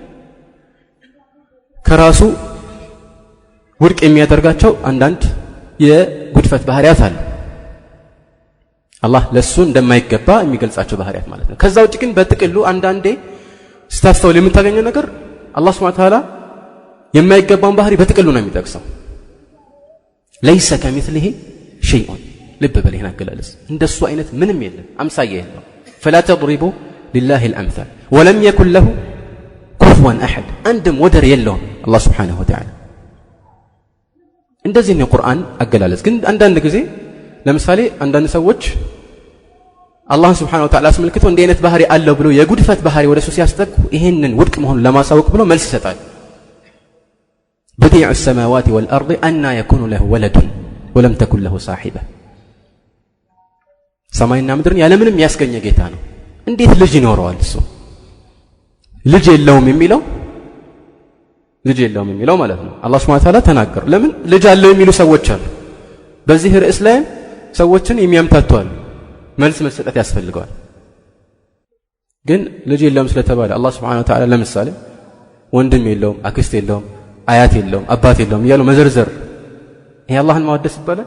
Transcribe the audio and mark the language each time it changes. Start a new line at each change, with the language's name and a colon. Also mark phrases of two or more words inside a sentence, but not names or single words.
Amharic: ከራሱ ውድቅ የሚያደርጋቸው አንዳንድ የጉድፈት ባህሪያት አሉ። አላህ ለሱ እንደማይገባ የሚገልጻቸው ባህሪያት ማለት ነው። ከዛ ውጭ ግን በጥቅሉ አንዳንዴ ስታስተውል የምታገኘው ነገር አላህ
Arabic: سبحانه وتعالى
Amharic: የማይገባውን ባህሪ በጥቅሉ ነው የሚጠቅሰው።
Arabic: ليس كمثله شيء
Amharic: ልብ በል ይሄን አገላለጽ እንደሱ አይነት ምንም የለም፣ አምሳያ የለም።
Arabic: فلا تضربوا لله الامثال ولم يكن له كفوا احد
Amharic: አንድም ወደር የለውም አላህ
Arabic: سبحانه وتعالى።
Amharic: እንደዚህ ነው ቁርአን አገላለጽ። ግን አንዳንድ ጊዜ ለምሳሌ አንዳንድ ሰዎች አላህ
Arabic: سبحانه وتعالى
Amharic: አስመልክቶ እንዲህ አይነት ባህሪ አለው ብሎ የጉድፈት ባህሪ ወደሱ ሲያስጠቁ ይሄንን ውድቅ መሆኑን ለማሳወቅ ብሎ መልስ ይሰጣል።
Arabic: بديع السماوات والأرض أن يكون له ولد ولم تكن له صاحبة
Amharic: ሰማይና ምድርን ያለ ምንም ያስገኘ ጌታ ነው። እንዴት ልጅ ይኖረዋል? እሱ ልጅ የለውም የሚለው ማለት ነው። አላህ
Arabic: سبحانه وتعالى
Amharic: ተናገረ። ለምን ልጅ አለው የሚሉ ሰዎች አሉ። በዚህ ርዕስ ላይ ሰዎችን የሚያምታቱ አሉ። መልስ መስጠት ያስፈልጋል። ግን ልጅ የለውም ስለተባለ አላህ
Arabic: سبحانه وتعالى
Amharic: ለምሳሌ ወንድም የለውም፣ አክስት የለውም፣ አያት የለውም፣ አባት የለውም እያሉ መዘርዘር ይሄ አላህን ማወደስ ይባላል?